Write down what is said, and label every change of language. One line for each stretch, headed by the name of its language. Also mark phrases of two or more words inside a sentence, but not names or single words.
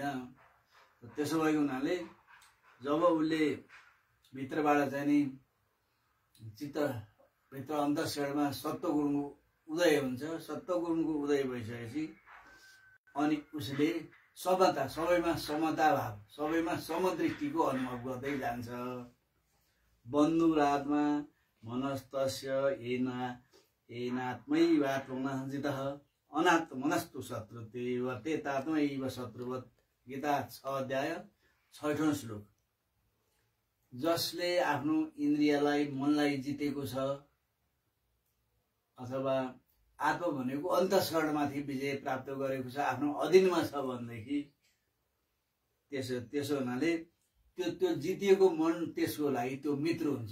Nepali: त्यसो भएको हुनाले जब उसले भित्रबाट चाहिँ नि चित्त भित्र अन्तःशरीरमा सत्वगुणको उदय हुन्छ। सत्वगुणको उदय भइसकेपछि अनि उसले समता, सबैमा समता भाव, सबैमा समदृष्टिको अनुभव गर्दै जान्छ।
Sanskrit: बन्धुरात्मा मनस्तस्य येनात्मैवात्मनः जितः अनात्मनस्तु शत्रुते वर्तेतात्मैव शत्रुवत्।
Nepali: गीता 6 अध्याय 6औं श्लोक। जसले आफ्नो इन्द्रियलाई मनलाई जितेको छ अथवा आत्मा भनेको अन्तःकरणमाथि विजय प्राप्त गरेको छ, आफ्नो अधीनमा छ भनेदेखि त्यसो हुनाले त्यो जितिएको मन त्यसको लागि त्यो मित्र हुन्छ।